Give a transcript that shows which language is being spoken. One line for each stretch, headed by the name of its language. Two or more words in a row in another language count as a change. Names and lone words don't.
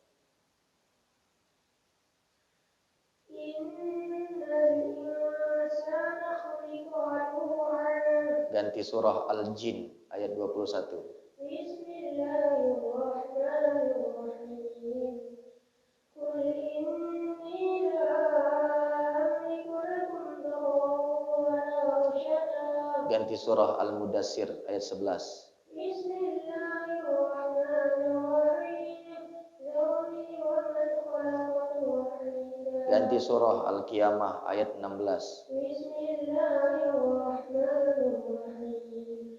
Indonesian: Ganti surah Al-Jin ayat 21.
Arabic: بسم الله الرحمن الرحيم. قل إني لا أملك لكم ضرا ولا رشدا.
Indonesian: Ganti surah Al-Mudassir ayat 11.
Arabic: بسم الله الرحمن الرحيم. ذرني ومن خلقت وحيدا.
Indonesian: Ganti surah Al-Qiyamah ayat 16.
Arabic: بسم الله الرحمن الرحيم.